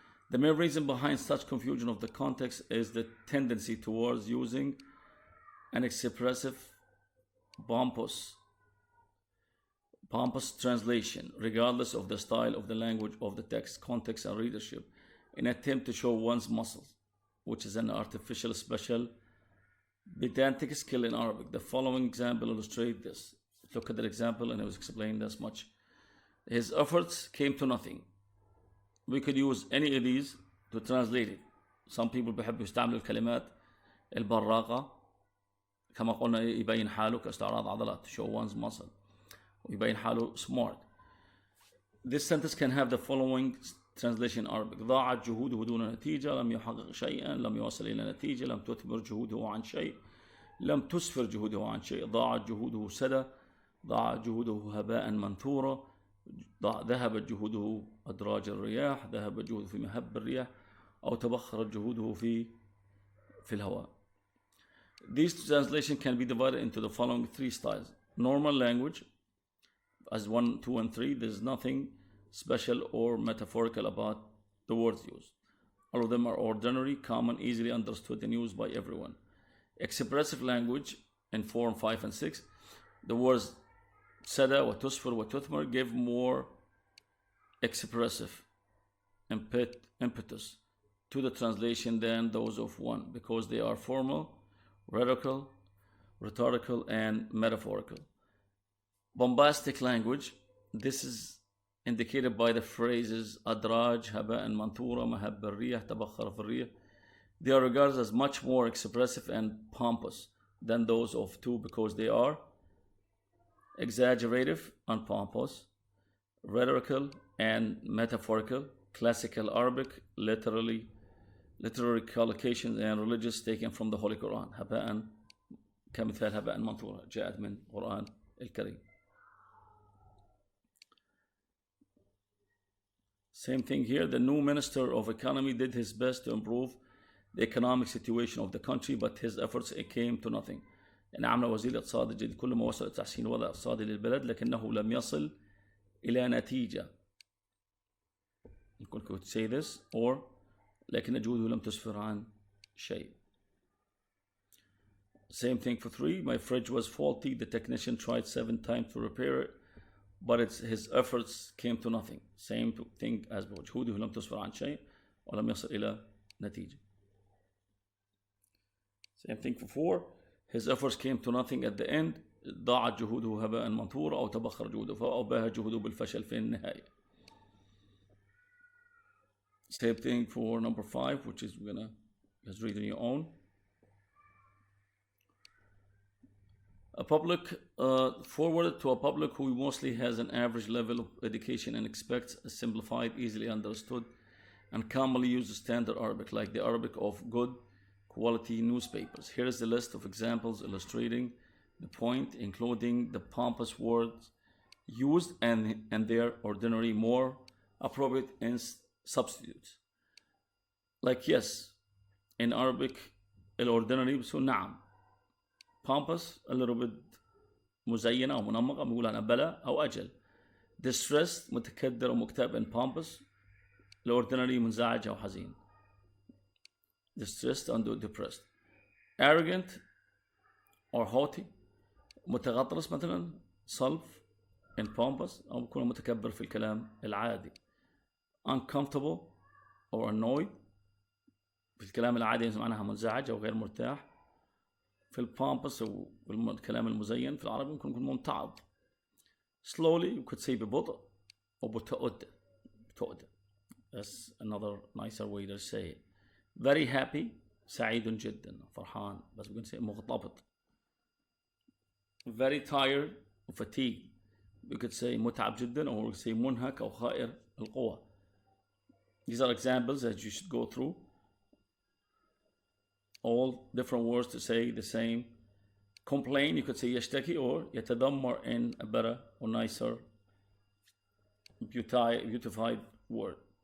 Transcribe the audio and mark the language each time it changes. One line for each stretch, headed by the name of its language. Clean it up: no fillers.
English: The main reason behind such confusion of the context is the tendency towards using an expressive, pompous translation, regardless of the style of the language of the text, context, and readership, in an attempt to show one's muscles, which is an artificial, special, pedantic skill in Arabic. The following example illustrates this. Look at that example, and it was explained as much. His efforts came to nothing. We could use any of these to translate it. Some people
Arabic: بيحبوا يستعملوا الكلمات البراقة كما قلنا يبين حاله كاستعراض عضلات,
English: show one's muscle,
Arabic: ويبين حاله smart.
English: This sentence can have the following translation in Arabic:
Arabic: ضاعت جهوده دون نتيجة، لم يحقق شيئا، لم يوصل إلى نتيجة، لم تثمر جهوده عن شيء. لم تسفر جهوده عن شيء، ضاعت جهوده سدى، ضاعت جهوده هباء منثورا، ذهبت جهوده أدراج الرياح، ذهبت جهوده في مهب الرياح، أو تبخرت جهوده في الهواء.
English: These translations can be divided into the following three styles. Normal language, as 1, 2, and 3, there's nothing special or metaphorical about the words used. All of them are ordinary, common, easily understood, and used by everyone. Expressive language in 4 and 5 and 6, the words sada, وتسفر, وتثمر give more expressive impetus to the translation than those of 1, because they are formal, rhetorical, and metaphorical. Bombastic language, this is indicated by the phrases
Arabic: أدراج, هباء منثورا, مهب الريح, تبخر في الريح.
English: They are regarded as much more expressive and pompous than those of 2, because they are exaggerative and pompous, rhetorical and metaphorical, classical Arabic, literary collocations, and religious taken from the Holy Quran.
Arabic: هباء كمثال هباء منثورا جاءت من القرآن الكريم.
English: Same thing here. The new Minister of Economy did his best to improve the economic situation of the country, but his efforts came to nothing.
Arabic: عمل وزير الاقتصاد الجديد كل ما وصل تحسين الوضع الاقتصادي للبلد لكنه لم يصل إلى نتيجة.
English: You could say this, or
Arabic: لكن جهوده لم تسفر عن شيء.
English: Same thing for 3. My fridge was faulty. The technician tried 7 times to repair it, but his efforts came to nothing. Same thing as before.
Arabic: جهوده لم تسفر عن شيء ولم يصل إلى نتيجة.
English: Same thing for 4. His efforts came to nothing at the end.
Arabic: ضاعت جهوده هباء منثورا أو تبخر جهوده أو باهت جهوده بالفشل في النهاية.
English: Same thing for number 5, which is we're gonna just read on your own. A public forwarded to a public who mostly has an average level of education and expects a simplified, easily understood, and commonly used standard Arabic, like the Arabic of good quality newspapers. Here is the list of examples illustrating the point, including the pompous words used and their ordinary, more appropriate substitutes. Like yes, in Arabic, الordinary
Arabic: بسو نعم.
English: Pompous, a little bit
Arabic: مزينة أو منمقة بنقول عنها بلا أو أجل.
English: Distressed,
Arabic: متكدر ومكتئب
English: and pompous.
Arabic: الordinary منزعج أو حزين.
English: Distressed and depressed. Arrogant or haughty,
Arabic: متغطرس مثلا صلب and pompous أو بيكون متكبر في الكلام العادي.
English: Uncomfortable or annoyed,
Arabic: في الكلام العادي معناها منزعج أو غير مرتاح. في البامبس أو الكلام المزين في العربي ممكن يكون ممتعض.
English: Slowly, you could say
Arabic: ببطء أو بتؤد.
English: That's another nicer way to say it. Very happy,
Arabic: سعيد جدا فرحان, بس ممكن say مغتبط.
English: Very tired or fatigued, you could say
Arabic: متعب جدا
English: or say
Arabic: منهك أو خائر القوة.
English: These are examples that you should go through. All different words to say the same. Complain, you could say يشتكي or يتذمر in a better or nicer, beautified word.